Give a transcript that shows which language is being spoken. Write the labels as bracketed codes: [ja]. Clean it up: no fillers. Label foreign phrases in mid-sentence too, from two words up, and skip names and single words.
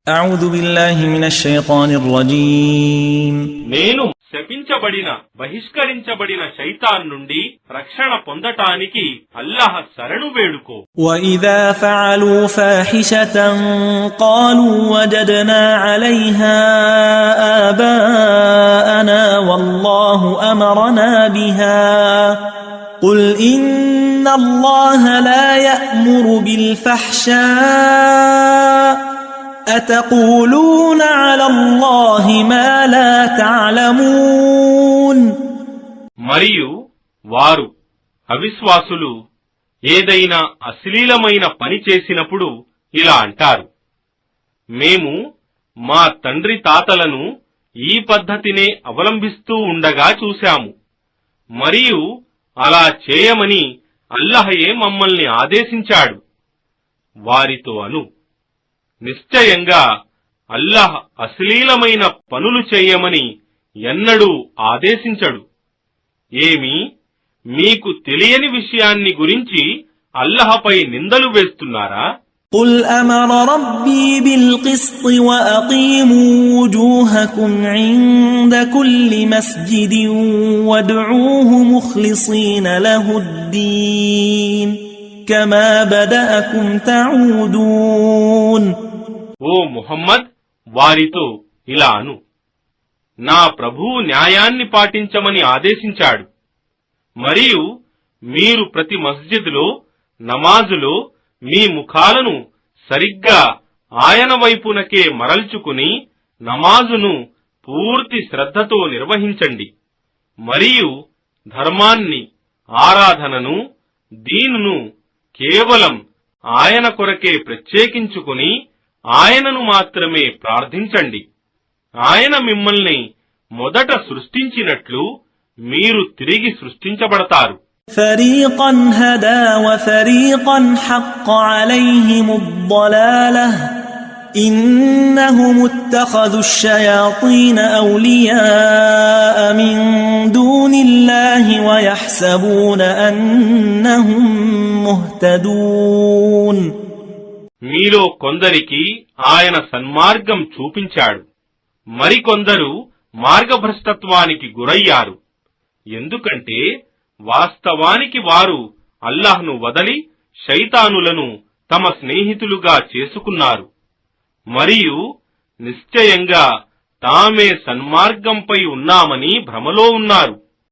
[ar] أعوذ بالله من الشيطان الرجيم [te] నేను శపించబడిన బహిష్కరించబడిన శైతాన్ నుండి రక్షణ పొందటానికి అల్లాహ్ శరణు వేడుకో. [ar] وإذا فعلوا فاحشة قالوا وجدنا عليها آباءنا والله أمرنا بها قل إن الله لا يأمر بالفحشاء أتقولون على الله ما لا تعلمون. [te] మరియు వారు అవిశ్వాసులు ఏదైనా అశ్లీలమైన పని చేసినప్పుడు ఇలా అంటారు, మేము మా తండ్రి తాతలను ఈ పద్ధతినే అవలంబిస్తూ ఉండగా చూశాము, మరియు అలా చేయమని అల్లాహయే మమ్మల్ని ఆదేశించాడు. వారితో అను, నిశ్చయంగా అల్లాహ్ అశ్లీలమైన పనులు చేయమని ఎన్నడూ ఆదేశించడు. ఏమి మీకు తెలియని విషయాన్ని గురించి అల్లాహపై నిందలు వేస్తున్నారా? [ar] قل أمر ربي بالقسط وأقيموا وجوهكم عند كل مسجد وادعوه مخلصين له الدين كما بدأكم تعودون. [te] ఓ ముహమ్మద్, వారితో ఇలా అను, నా ప్రభువు న్యాయాన్ని పాటించమని ఆదేశించాడు, మరియు మీరు ప్రతి మస్జిద్లో నమాజులో మీ ముఖాలను సరిగ్గా ఆయన వైపునకే మరల్చుకుని నమాజును పూర్తి శ్రద్ధతో నిర్వహించండి, మరియు ధర్మాన్ని, ఆరాధనను, దీనును కేవలం ఆయన కొరకే ప్రత్యేకించుకుని ఆయనను మాత్రమే ప్రార్థించండి. ఆయన మిమ్మల్ని మొదట సృష్టించినట్లు మీరు తిరిగి సృష్టించబడతారు. [ar] فريقا هدى وفريقا حق عليهم الضلالة إنهم اتخذوا الشياطين أولياء من دون الله ويحسبون أنهم مهتدون. [te] మీలో కొందరికి ఆయన సన్మార్గం చూపించాడు, మరికొందరు మార్గభ్రష్టత్వానికి గురయ్యారు. ఎందుకంటే వాస్తవానికి వారు అల్లాహ్ను వదలి శైతానులను తమ స్నేహితులుగా చేసుకున్నారు, మరియు నిశ్చయంగా తామే సన్మార్గంపై ఉన్నామని భ్రమలో ఉన్నారు.